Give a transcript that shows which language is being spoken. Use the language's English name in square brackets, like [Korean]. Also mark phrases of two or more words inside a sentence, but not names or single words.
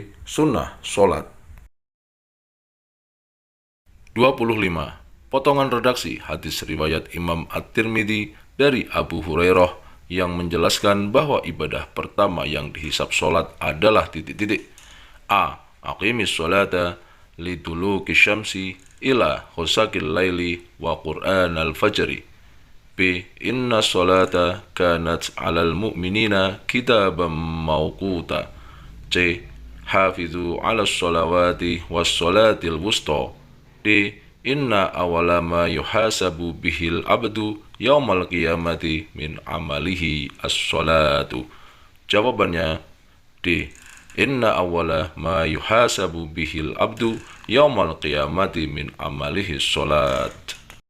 [Indonesian] Sunnah sholat. 25. Potongan redaksi hadis riwayat Imam At-Tirmidzi dari Abu Hurairah yang menjelaskan bahwa ibadah pertama yang dihisab sholat adalah titik-titik. A. [Arabic] أقم الصلاة لدلوك الشمس إلى غسق الليل وقرآن الفجر. [Indonesian] B. [Arabic] إن الصلاة كانت على المؤمنين كتابا موقوتا. [Indonesian] C. [Arabic] حافظوا على الصلوات والصلاة الوسطى. D. إن أول ما يحاسب به العبد يوم القيامة من عمله الصلاة. Jawabannya D. إن أول ما يحاسب به العبد يوم القيامة من عمله الصلاة.